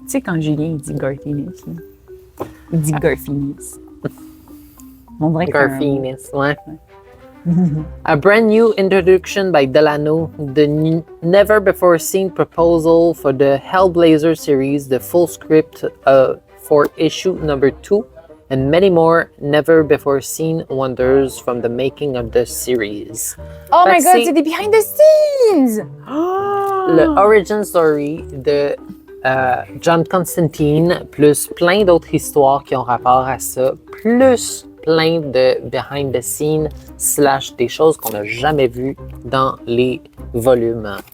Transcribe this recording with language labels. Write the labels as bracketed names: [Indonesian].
[French] Tu sais, quand Julien il dit Garth Ennis, il dit Garth Ennis. On dirait Garth Ennis, ouais. [English] A brand new introduction by Delano, the never-before-seen proposal for the Hellblazer series, the full script for issue number 2, and many more never-before-seen wonders from the making of the series. Oh my [French] Fait que [English] God, [French] c'est des [English] behind the scenes! [French] Le origin story de John Constantine, plus plein d'autres histoires qui ont rapport à ça, plus plein de behind the scenes / des choses qu'on n'a jamais vues dans les volumes.